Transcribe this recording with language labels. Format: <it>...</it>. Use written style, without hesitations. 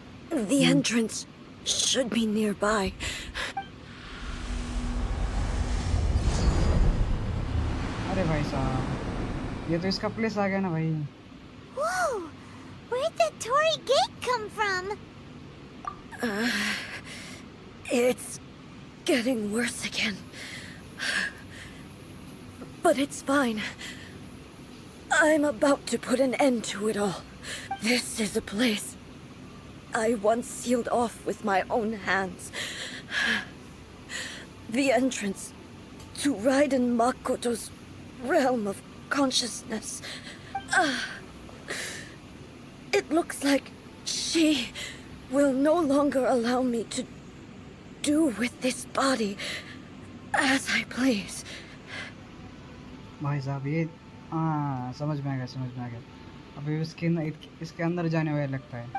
<en>The entrance should be nearby.</en> <hi>अरे भाई साहब, ये तो इसका प्लेस आ गया ना भाई।</hi> <en>Whoa! Where'd that Tory gate come from? It's getting worse again. But it's fine. I'm about to put an end to it all. This is a place I once sealed off with my own hands. The entrance to Raiden Makoto's realm of consciousness. It looks like she will no longer allow me to do with this body as I please.</en> <hi>भाई साहब ये समझ में आ गया, समझ में आ गया। अभी इसके अंदर जाने वाला लगता है।</hi>